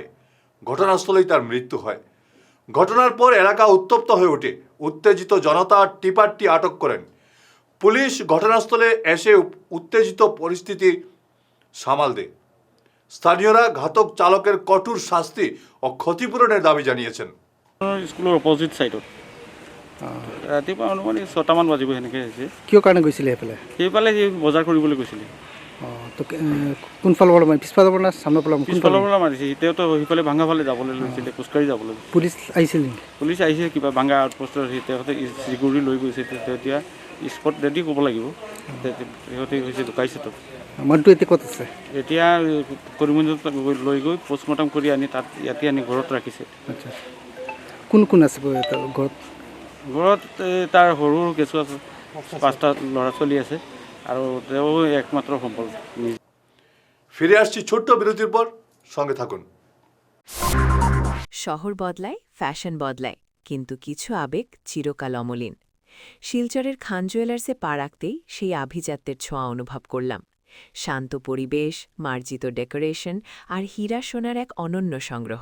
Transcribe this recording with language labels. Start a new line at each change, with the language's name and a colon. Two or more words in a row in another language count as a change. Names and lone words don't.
Bangla: ঘটনাস্থলেই তার মৃত্যু হয়। ঘটনার পর এলাকা উত্তপ্ত হয়ে ওঠে। উত্তেজিত জনতা টিপারটি আটক করেন। পুলিশ ঘটনাস্থলে এসে উত্তেজিত পরিস্থিতি সামাল দেয়। স্থানীয়রা ঘাতক চালকের কঠোর শাস্তি ও ক্ষতিপূরণের দাবি জানিয়েছেন।
Assamese: স্কুলৰ অপজিট ছাইডত ৰাতিপুৱা অনুমানিক 6টামান বাজিব সেনেকৈ হৈছে। কিয় কাৰণে গৈছিলে সেইফালে যি বজাৰ কৰিবলৈ গৈছিলে। তো কোনফালৰ পৰা পিছফালৰ পৰা না সামনৰ পৰা? পিছফালৰ পৰা মাৰিছে। তেওঁতো সেইফালে ভাঙা ফালে যাবলৈ লৈছিলে, খোজকাঢ়ি যাবলৈ। পুলিচ আহিছিল নেকি? পুলিচ আহিছে, কিবা ভাঙা আউটপোষ্টৰ সিহঁতে চিকিউৰিটি লৈ গৈছে। তেতিয়া স্পট ৰেডি কৰিব লাগিব। সিহঁতে হৈছে ঢুকাইছেতো। মানুহটো এতিয়া ক'ত আছে? এতিয়া কৰিমগঞ্জত লৈ গৈ পষ্টমৰ্টম কৰি আনি তাত ইয়াতে আনি ঘৰত ৰাখিছে। আচ্ছা, কোন কোন আছে ঘৰত? ঘৰত তাৰ সৰু সৰু কেঁচু আছে, 5টা ল'ৰা ছোৱালী আছে আৰু তেওঁ একমাত্ৰ সম্বল।
Bangla: ফিরে আসছি ছোট্ট বিরতির পর, সঙ্গে থাকুন। শহর বদলায়, ফ্যাশন বদলায়, কিন্তু কিছু আবেগ চিরকাল অমলিন। শিলচরের খান জুয়েলার্সে পা রাখতেই সেই আভিজাত্যের ছোঁয়া অনুভব করলাম। শান্ত পরিবেশ, মার্জিত ডেকোরেশন আর হীরা সোনার এক অনন্য সংগ্রহ।